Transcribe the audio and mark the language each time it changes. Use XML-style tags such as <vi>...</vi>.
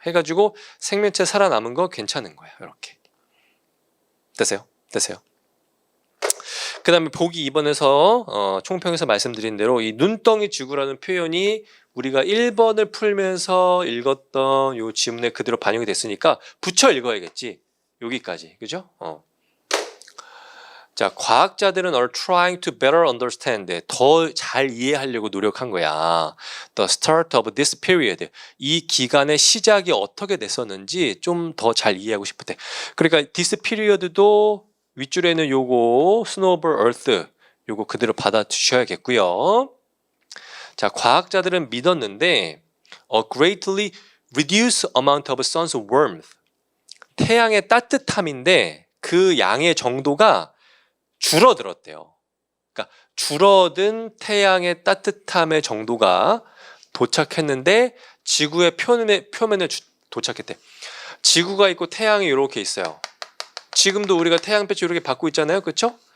<ko>해가지고 생명체 살아남은 거 괜찮은 거야. 이렇게. 됐어요? 그 다음에 보기 2번에서 총평에서 말씀드린 대로 이 눈덩이 지구라는 표현이 우리가 1번을 풀면서 읽었던 요 지문에 그대로 반영이 됐으니까 붙여 읽어야겠지. 여기까지. 그죠? 자, 과학자들은</ko> <en>are trying to better understand.</en> <ko>더 잘 이해하려고 노력한 거야.</ko> <en>The start of this period.</en> <ko>이 기간의 시작이 어떻게 됐었는지 좀 더 잘 이해하고 싶을 때. 그러니까</ko> <en>this period</en> <ko>도 윗줄에는 요거 Snowbird Earth 요거 그대로 받아주셔야겠고요. 자, 과학자들은 믿었는데</ko> <en>a greatly reduced amount of sun's warmth.</en> <ko>태양의 따뜻함인데 그 양의 정도가 줄어들었대요. 그러니까 줄어든 태양의 따뜻함의 정도가 도착했는데 지구의 표면에 도착했대. 지구가 있고 태양이 이렇게 있어요. 지금도 우리가 태양빛을 이렇게 받고 있잖아요. 그렇죠?</ko>